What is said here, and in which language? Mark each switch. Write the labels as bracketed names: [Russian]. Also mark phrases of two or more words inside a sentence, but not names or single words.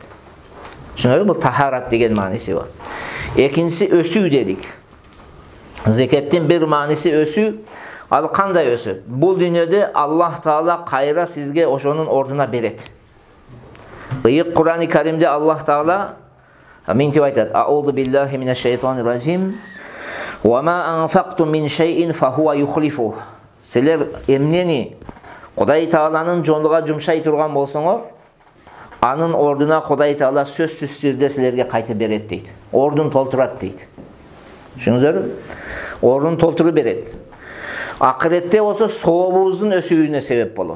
[Kyrgyz] Ошондой бул тахарат деген мааниси бар. Экинчиси өсүү дедик. Зекеттин бир мааниси өсүү. Ал кандай өсөт? Бул дүйнөдө Аллах Таала кайра сизге ошонун ордуна берет. Ыйык Кур'ан-ы Каримде Аллах Таала мынтип айтат: [Arabic] أعوذ بالله من الشيطان الرجيم. وما أنفقتم من شيء فهو يخلفه. [Kyrgyz] Силер эмнени Кудай Тааланын жолуна жумшай турган болсоңор, анын ордуна Кудай Таала сөзсүз түрдө силерге кайтып берет дейт. Ордун толтурат дейт. Түшүнүңүздөр? Ордун толтуруп берет. Акыретте болсо сообубуздун өсүүнүнө себеп болот.